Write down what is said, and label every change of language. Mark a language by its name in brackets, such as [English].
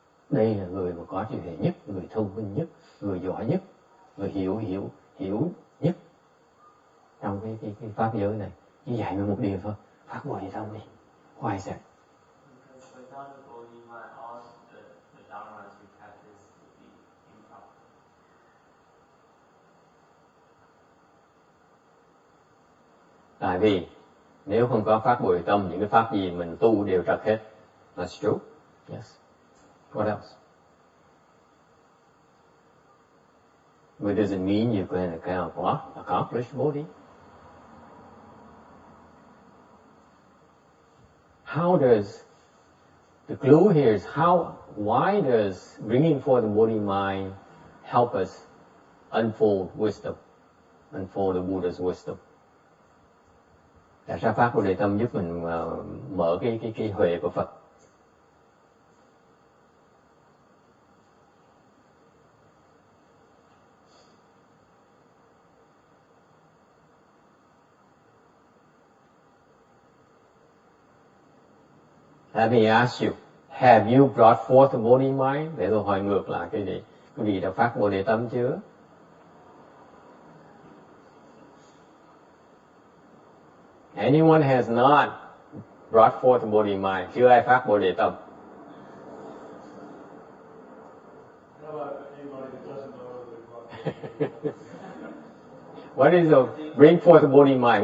[Vietnamese] Đây là người mà có trí hệ nhất, người thông minh nhất, người giỏi nhất, người hiểu nhất trong cái pháp giới này. Chỉ dạy mình một điều thôi, phát Bồ Đề tâm đi. [English] Why is that? Because without the body, mind, all the dharmas we practice would be improper. [Vietnamese] Tại vì nếu không có pháp Bồ Đề Tâm, những cái pháp gì mình tu đều trật hết. [English] That's true. Yes. What else? But does it mean you can accomplish Bodhi? How does, the clue here is why does bringing forth the Bodhi mind help us unfold wisdom, unfold the Buddha's wisdom? [Vietnamese] Tại sao pháp Bồ Đề Tâm giúp mình mở cái huệ của Phật? [English] Let me ask you, have you brought forth the Bodhi mind? [Vietnamese] Để tôi hỏi ngược lại cái gì? Quý vị đã phát Bồ Đề Tâm chưa? [English] Anyone has not brought forth the Bodhi mind? [Vietnamese] Chưa ai phát Bồ Đề Tâm? [English] How about anybody that doesn't know the book? What is the bring forth the Bodhi mind?